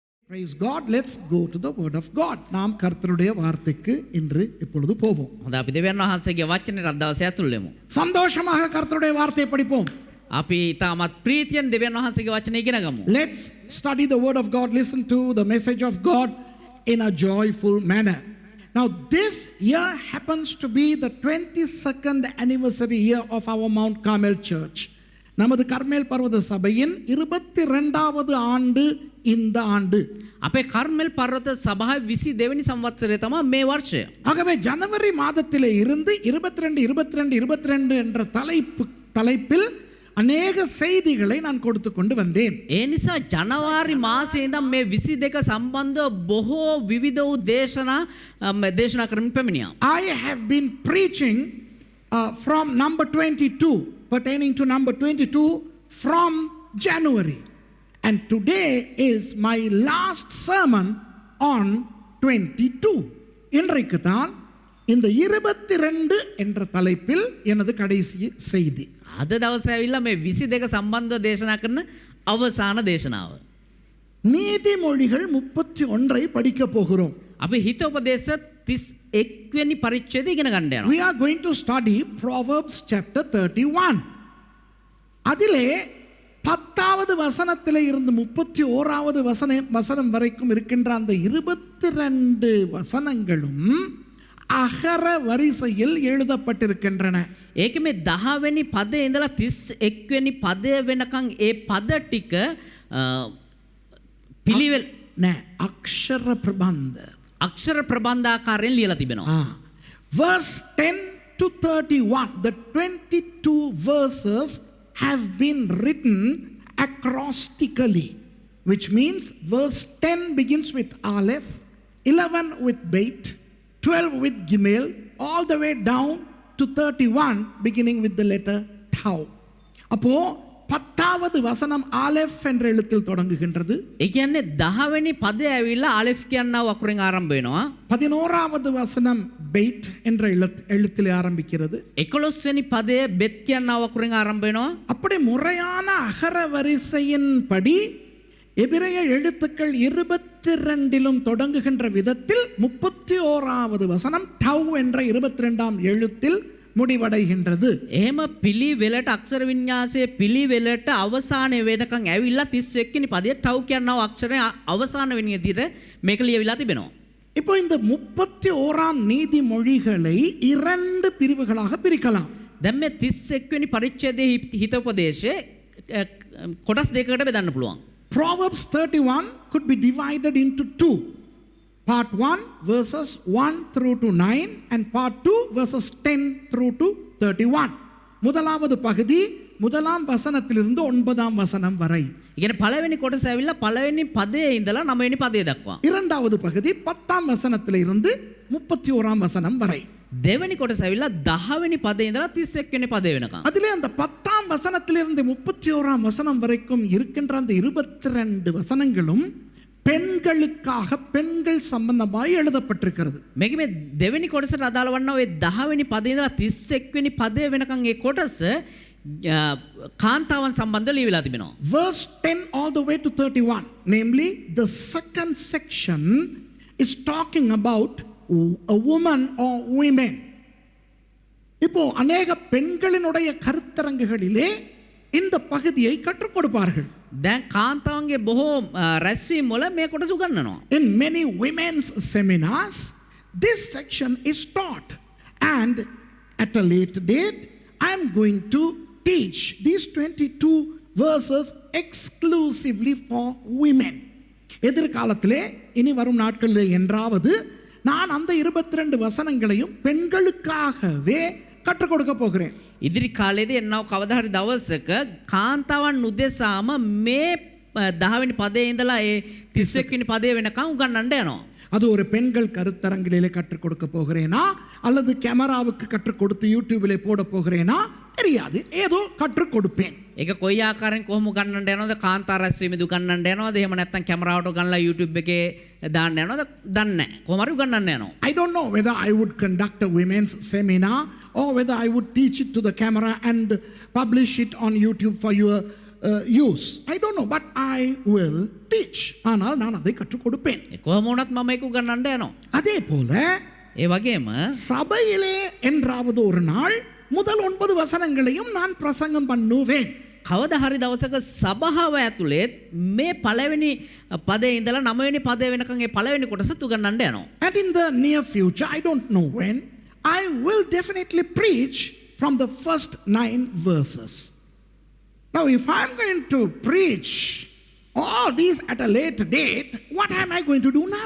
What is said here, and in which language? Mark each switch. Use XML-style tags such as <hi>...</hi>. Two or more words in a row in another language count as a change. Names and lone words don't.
<en>Praise God. Let's go to the word of God.</en> <ta>நாம் கர்த்தருடைய வார்த்தைக்கு இன்று இப்பொழுது போவோம்.</ta> <si>හොඳ අපි දෙවියන් වහන්සේගේ වචනේ අදවසේ ඇතුල් වෙමු.</si> <ta>சந்தோஷமாக கர்த்தருடைய வார்த்தையை படிப்போம்.</ta> <si>අපි තාමත් ප්‍රීතියෙන් දෙවියන් වහන්සේගේ වචනේ ඉගෙන ගමු.</si> <en>Let's study the word of God. Listen to the message of God in a joyful manner. Now this year happens to be the 22nd anniversary year of our Mount Carmel Church.</en> <ta>நமது கர்மேல் பர்வத சபையின் 22வது ஆண்டு இந்த ஆண்டு.</ta> <si>අපේ කර්මෙල් පර්වත සභාවේ 22 වෙනි සංවත්සරය තමයි මේ වර්ෂය.</si> <ta>ஆகவே ஜனவரி மாதத்திலே இருந்து 22 என்ற தலைப்பில் அநேக செய்திகளை நான் கொடுத்து கொண்டு வந்தேன்.</ta> <si>ඒ නිසා ජනවාරි මාසයේ ඉඳන් මේ 22 සම්බන්ධව බොහෝ විවිධ වූ දේශනා කරමින් පැමිණියා.</si> <en>I have been preaching from number 22, pertaining to number 22 from January. And today is my last sermon on 22.</en> <ta>இன்றைக்கு தான் இந்த 22 என்ற தலைப்பில் எனது கடைசி செய்தி.</ta> <si>අද දවසේ ඇවිල්ලා මේ 22 සම්බන්ධව දේශනා කරන අවසාන දේශනාව.</si> <ta>நீதிமொழிகள் 31 படிக்க போகிறோம்.</ta> <si>අපි හිතෝපදේශ 31 වෙනි පරිච්ඡේදය ඉගෙන ගන්න යනවා.</si> <en>We are going to study Proverbs chapter 31.</en> <ta>அதிலே 10வது வசனத்திலே இருந்து 31வது வசனம் வரைக்கும் இருக்கின்ற அந்த 22 வசனங்களும் அகர வரிசையில் எழுதப்பட்டிருக்கின்றன.</ta> <si>ඒක මේ 10 වෙනි පදේ ඉඳලා 31 වෙනි පදය වෙනකන් ඒ පද ටික පිළිවෙල නෑ අක්ෂර ප්‍රබන්ධ අක්ෂර ප්‍රබන්ධාකාරයෙන් ලියලා තිබෙනවා.</si> <en>Verse 10 to 31, the 22 verses have been written acrostically, which means verse 10 begins with Aleph, 11 with Beit, 12 with Gimel, all the way down to 31 beginning with the letter Tau.</en> <ta>அப்போ 10வது வசனம் ஆலெஃப் என்ற எழுத்தில் தொடங்குகின்றது.</ta> <si>ඒ කියන්නේ 10 වෙනි පදය ඇවිල්ලා ආලෙෆ් කියනවා අකුරෙන් ආරම්භ වෙනවා.</si> <ta>11வது வசனம் பெய்ட் என்ற எழுத்திலே ஆரம்பிக்கிறது.</ta> <si>11 වෙනි පදය බෙත් කියනවා අකුරෙන් ආරම්භ වෙනවා.</si> <ta>அப்படி முறையான அகர வரிசையின்படி எபிரேய எழுத்துக்கள் 22லும் தொடங்குகின்ற விதத்தில் 31வது வசனம் டவ் என்ற 22ஆம் எழுத்தில் முடிவடைகின்றது.</ta> <si>එහෙම පිළිවෙලට අක්ෂර වින්‍යාසයේ පිළිවෙලට අවසානයේ වෙනකන් ඇවිල්ලා 31 වෙනි පදයේ ටව් කියනවා අක්ෂරය අවසාන වෙන විදිහට මේක ලියවිලා තිබෙනවා.</si> <ta>இப்போ இந்த 31ஆம் நீதிமொழிகளை 2 பிரிவுகளாக பிரிக்கலாம்.</ta> <si>දැන් මේ 31 වෙනි පරිච්ඡේදයේ හිතෝපදේශයේ කොටස් දෙකකට බෙදන්න පුළුවන්.</si> <en>Proverbs 31 could be divided into two. Part 1 verses 1 through to 9 and part 2 verses 10 through to 31.</en> <ta>முதலாவது பகுதி முதலாம் வசனத்திலிருந்து 9ஆம் வசனம் வரை.</ta> <si>ඉතින් පළවෙනි කොටස ඇවිල්ලා පළවෙනි පදයේ ඉඳලා 9 වෙනි පදයේ දක්වා.</si> <ta>இரண்டாவது பகுதி 10ஆம் வசனத்திலிருந்து 31ஆம் வசனம் வரை.</ta> <si>දෙවෙනි කොටස ඇවිල්ලා 10 වෙනි පදයේ ඉඳලා 31 වෙනි පදයේ වෙනකන්.</si> <ta>அதிலே அந்த 10ஆம் வசனத்திலிருந்து 31ஆம் வசனம் வரைக்கும் இருக்கின்ற அந்த 22 வசனங்களும் பெண்களுக்காக பெண்கள் சம்பந்தமாய் எழுதப்பட்டிருக்கிறது.</ta> <si>මේක මේ දෙවෙනි කොටසට අදාළ වන්නා ඔය 10 වෙනි පදේ ඉඳලා 31 වෙනි පදේ වෙනකන් ඒ කොටස කාන්තාවන් සම්බන්ධව ලියවිලා තිබෙනවා.</si> <en>Verse 10 all the way to 31, namely the second section is talking about a woman or women.</en> <ta>இப்போ அநேக பெண்களினுடைய கருத்தரங்குகளிலே இந்த பகுதியை கற்றுக் கொடுப்பார்கள்.</ta> <si>දැන් කාන්තාවන්ගේ බොහෝ රැස්වීම් වල මේ කොටස උගන්වනවා.</si> <en>In many women's seminars this section is taught, and at a later date I am going to teach these 22 verses exclusively for women.</en> <ta>எதிர்காலத்திலே இனி வரும் நாட்களிலே என்றாவது நான் அந்த 22 வசனங்களையும் பெண்களுக்காகவே கற்றுக் கொடுக்க போகிறேன்.</ta> <si>ඉදිරි කාලයේදී එන්නව කවදා හරි දවසක කාන්තාවන් උදෙසාම මේ 10 වෙනි පදයේ ඉඳලා ඒ 31 වෙනි පදයේ වෙනකන් උගන්වන්න යනවා.</si> <ta>அது ஒரு பெண்கள் கருத்தரங்கிலே கற்றுக் கொடுக்க போகிறேனா அல்லது கேமராவுக்கு கற்றுக் கொடுத்து யூடியூபிலே போட போகிறேனா தெரியாது. ஏதோ கற்றுக் கொடுப்பேன்.</ta> <si>ඒක කොයි ආකාරයෙන් කොහොම උගන්වන්න යනවද? කාන්තා රැස්වීමේදී උගන්වන්න යනවද? එහෙම නැත්නම් කැමරාවට උගන්වලා YouTube එකේ දාන්න යනවද? දන්නේ නැහැ. කොහොම හරි උගන්වන්න යනවා.</si> <en>I don't know whether I would conduct a women's seminar or whether I would teach it to the camera and publish it on YouTube for your use. I don't know, but I will teach.</en> <ta>ஆனால் நான் அதை கற்றுக் கொடுப்பேன்.</ta> <si>කොහොම වුණත් මම ඒක උගන්වන්න යනවා.</si> <ta>அதே போல</ta> <si>ඒ වගේම</si> <ta>சபையிலே என்றாவது ஒரு நாள் முதல் 9 வசனங்களையும் நான் பிரசங்கம் பண்ணுவேன்.</ta> <si>කවදා හරි දවසක සභාව ඇතුලේ මේ පළවෙනි පදේ ඉඳලා 9 වෙනි පදේ වෙනකන් ඒ පළවෙනි කොටස උගන්වන්න යනවා.</si> <en>And in the near future, I don't know when, I will definitely preach from the first 9 verses. Now, if I'm going to preach all these at a later date, what am I going to do now?</en>